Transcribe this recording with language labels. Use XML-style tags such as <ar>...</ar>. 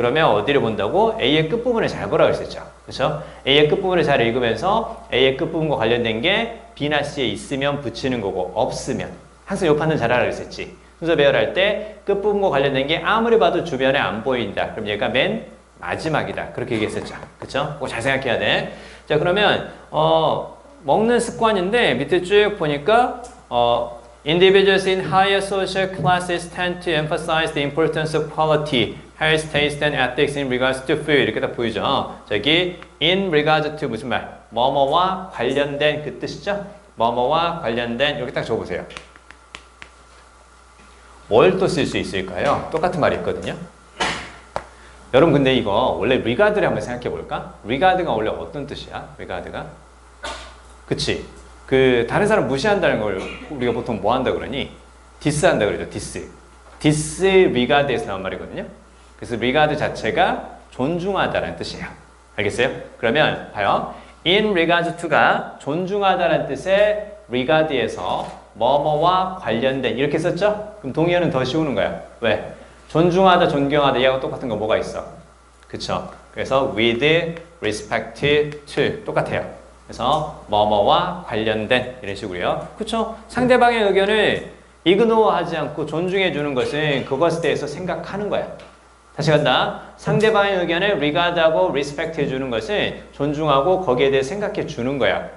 <ko>그러면 어디를 본다고? A의 끝부분을 잘 보라고 했었죠. 그쵸? A의 끝부분을 잘 읽으면서 A의 끝부분과 관련된 게 B나 C에 있으면 붙이는 거고 없으면 항상 요 판단 잘 하라고 했었지. 순서 배열할 때 끝부분과 관련된 게 아무리 봐도 주변에 안 보인다. 그럼 얘가 맨 마지막이다. 그렇게 얘기했었죠. 그쵸? 그거 잘 생각해야 돼. 자, 그러면 먹는 습관인데 밑에 쭉 보니까</ko> <en>individuals in higher social classes tend to emphasize the importance of quality, health, taste, and ethics in regards to food.</en> <ko>이렇게 딱 보이죠? 저기</ko> <en>in regards to</en> <ko>무슨 말? 뭐뭐와 관련된 그 뜻이죠? 뭐뭐와 관련된 이렇게 딱 적어보세요. 뭘 또 쓸 수 있을까요? 똑같은 말이 있거든요. 여러분 근데 이거 원래 regard를 한번 생각해 볼까? regard가 원래 어떤 뜻이야? regard가? 그치? 다른 사람 무시한다는 걸 우리가 보통 뭐 한다 그러니? diss 한다 그러죠. disregard에서 나온 말이거든요. 그래서 regard 자체가 존중하다라는 뜻이에요. 알겠어요? 그러면 봐요.</ko> <en>in regards to</en> <ko>가 존중하다라는 뜻의 regard에서 뭐뭐와 관련된 이렇게 썼죠? 그럼 동의어는 더 씌우는 거야. 왜? 존중하다, 존경하다 얘하고 똑같은 거 뭐가 있어? 그쵸? 그래서</ko> <en>with respect to</en> <ko>똑같아요. 그래서 뭐뭐와 관련된 이런 식으로요. 그쵸? 상대방의 의견을 이그노어하지 않고 존중해 주는 것은 그것에 대해서 생각하는 거야. 다시 간다. 상대방의 의견을 regard하고 respect 해주는 것은 존중하고 거기에 대해 생각해 주는 거야.</ko>